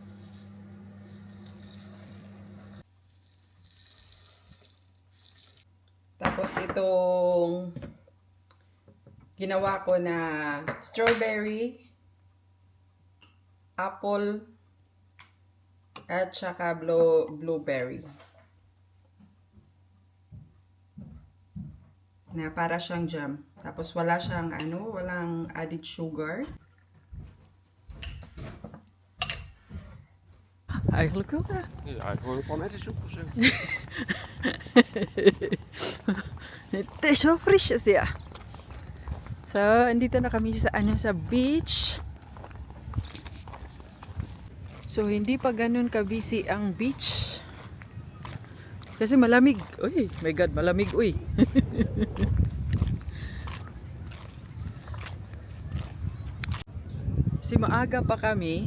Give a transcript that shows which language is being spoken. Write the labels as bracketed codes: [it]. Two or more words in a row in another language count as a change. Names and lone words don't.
[tl] Tapos itong ginawa ko na strawberry, apple, at saka blueberry. Na para siyang jam. Tapos wala siyang walang added sugar. [nl] Eigenlijk wel. Ja, ik hoor het al net eens opgezet. Het is zo frisjes, ja. [tl] So, andito na kami sa sa beach. So, hindi pa ganun ka-busy ang beach. Kasi malamig. Uy, [en] my God, [tl] malamig, uy. Kasi maaga pa kami.